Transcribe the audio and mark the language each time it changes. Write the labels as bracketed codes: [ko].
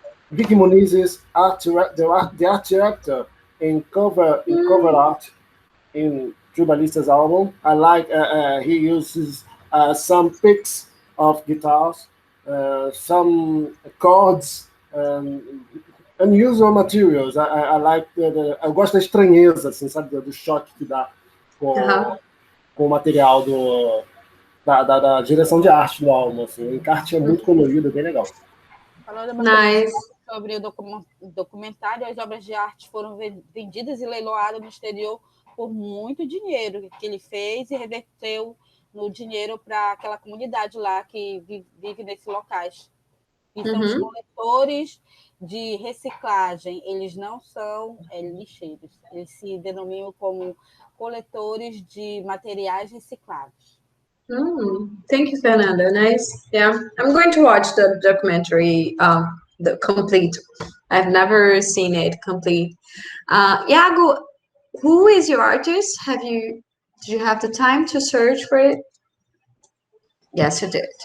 [en] Vicky Muniz's the art director in cover art in Tribalistas album. I like he uses some picks of guitars, some chords, unusual materials. I like [pt] eu gosto da estranheza, assim, sabe, do choque que dá com o material da direção de arte do álbum. Assim. O encarte é muito colorido, bem legal. Falando sobre o documentário, as obras de arte foram vendidas e leiloadas no exterior por muito dinheiro que ele fez e reverteu no dinheiro para aquela comunidade lá que vive nesses locais. E são os coletores de reciclagem, eles não são lixeiros, eles se denominam como coletores de materiais reciclados. [en] Thank you, Fernanda. Nice. Yeah, I'm going to watch the documentary, the complete. I've never seen it complete. Iago, who is your artist? Did you have the time to search for it? Yes, you did.